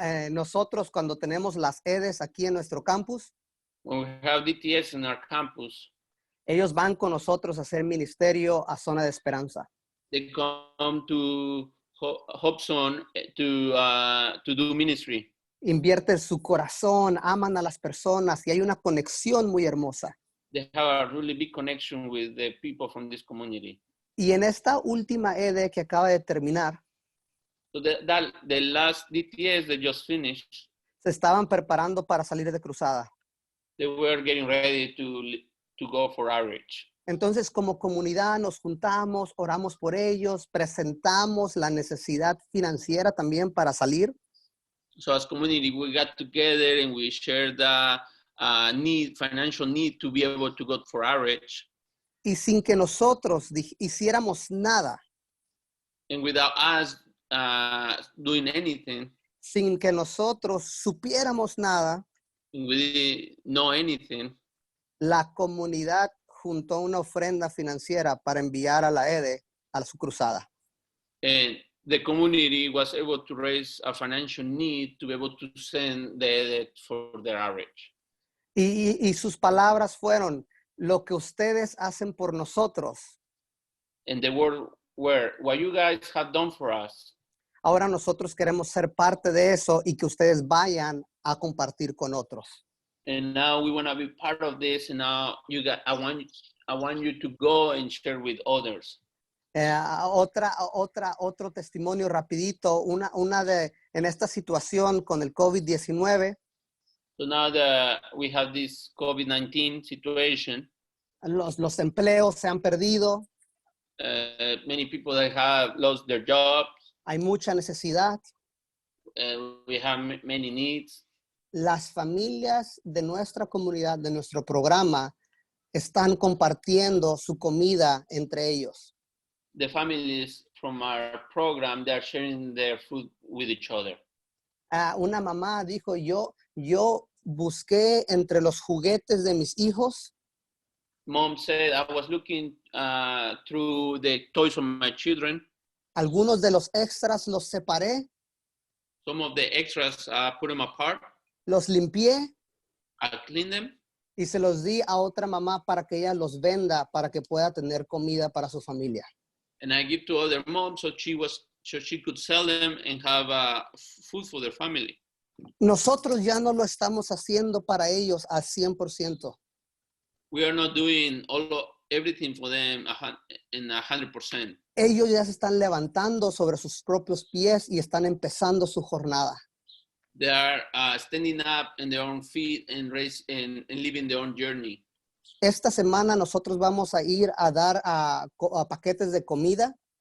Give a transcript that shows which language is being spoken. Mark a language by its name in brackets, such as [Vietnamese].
[Spanish] Nosotros cuando tenemos las EDES aquí en nuestro campus, [English] When we have DTS in our campus, [Spanish] ellos van con nosotros a hacer ministerio a Zona de Esperanza. [English] they come to Hope Zone to do ministry. [Spanish] Invierten su corazón, aman a las personas y hay una conexión muy hermosa. [English] They have a really big connection with the people from this community. [Spanish] Y en esta última EDE que acaba de terminar, [English] So the last DTS that just finished, [Spanish] se estaban preparando para salir de cruzada. [English] they were getting ready to go for outreach. [Spanish] Entonces, como comunidad nos juntamos, oramos por ellos, presentamos la necesidad financiera también para salir. [English] So as community, we got together and we shared the financial need to be able to go for outreach. [Spanish] Y sin que nosotros hiciéramos nada, [English] And without us doing anything, [Spanish] sin que nosotros supiéramos nada, [English] and we didn't know anything, [Spanish] la comunidad juntó una ofrenda financiera para enviar a la EDE a su cruzada. [English] and the community was able to raise a financial need to be able to send the for their outreach. [Spanish] Y sus palabras fueron, lo que ustedes hacen por nosotros, [English] And the word were, what you guys have done for us, [Spanish] ahora nosotros queremos ser parte de eso y que ustedes vayan a compartir con otros. [English] and now we want to be part of this. And now I want you to go and share with others. [Spanish] Otro testimonio rapidito, en esta situación con el COVID-19, [English] So now that we have this COVID-19 situation, [Spanish] los empleos se han perdido, [English] many people that have lost their jobs, [Spanish] hay mucha necesidad. [English] we have many needs. [Spanish] Las familias de nuestra comunidad, de nuestro programa, están compartiendo su comida entre ellos. [English] The families from our program, they're sharing their food with each other. [Spanish] Una mamá dijo, yo busqué entre los juguetes de mis hijos [English] Mom said, I was looking through the toys of my children. [Spanish] algunos de los extras, los separé, [English] Some of the extras, put them apart. [Spanish] los limpié [English] I cleaned them, [Spanish] y se los di a otra mamá para que ella los venda para que pueda tener comida para su familia. [English] and I give to other moms so she could sell them and have food for their family. [Spanish] Nosotros ya no lo estamos haciendo para ellos al 100%. [English] We are not doing everything for them in 100%. [Spanish] Ellos ya se están levantando sobre sus propios pies y están empezando su jornada. [English] They are standing up on their own feet and living their own journey. [Spanish] Esta semana nosotros vamos a ir a dar a paquetes de comida